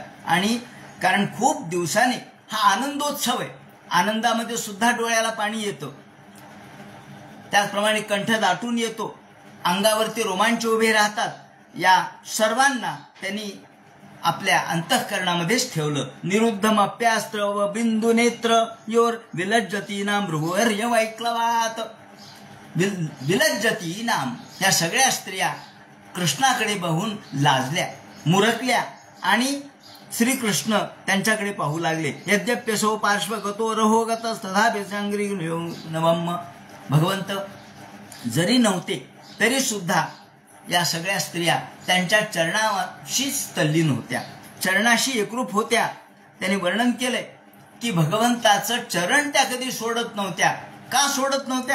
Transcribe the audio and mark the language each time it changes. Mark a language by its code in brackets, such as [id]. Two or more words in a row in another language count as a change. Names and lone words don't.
[mr] आणि कारण खूप दिवसाने हा आनंदोत्सव आहे, आनंदामध्ये सुद्धा डोळ्याला पाणी येतं, त्याचप्रमाणे कंठ दाटून येतो, अंगावरती रोमांच उभे राहतात. या सर्वांना त्यांनी आपल्या अंतःकरणामध्येच ठेवलं. [sa] निरुद्धम अप्यास्त्र व बिंदू नेत्र योर विलज्जती नाम भृगुवर्य वैक्लवात. विलज्जती नाम, [mr] या सगळ्या स्त्रिया कृष्णाकडे बघून लाजल्या, मुरकल्या आणि श्रीकृष्ण त्यांच्याकडे पाहू लागले. [sa] यद्यप्यसो पार्श्वगतो रहोगत तथापि संग्री नवम. [mr] भगवंत जरी नव्हते तरी सुद्धा या सगळ्या स्त्रिया त्यांच्या चरणाशीच तल्लीन होत्या, चरणाशी एकरूप होत्या. त्यांनी वर्णन केलंय की भगवंताचं चरण त्या कधी सोडत नव्हत्या. का सोडत नव्हत्या?